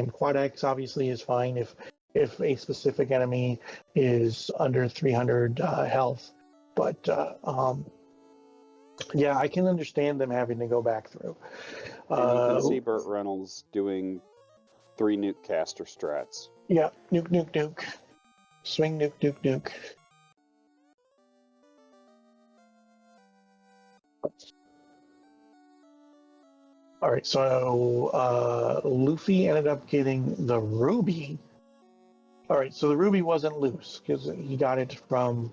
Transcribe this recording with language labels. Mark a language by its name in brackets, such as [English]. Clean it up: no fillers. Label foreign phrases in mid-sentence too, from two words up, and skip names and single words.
[English] Quad X obviously is fine if a specific enemy is under 300 health, but yeah, I can understand them having to go back through. And you can see Burt Reynolds doing 3 nuke caster strats. Yeah, nuke, nuke, nuke. Swing, nuke, nuke, nuke. All right, so Luffy ended up getting the ruby. All right, so the ruby wasn't loose because he got it from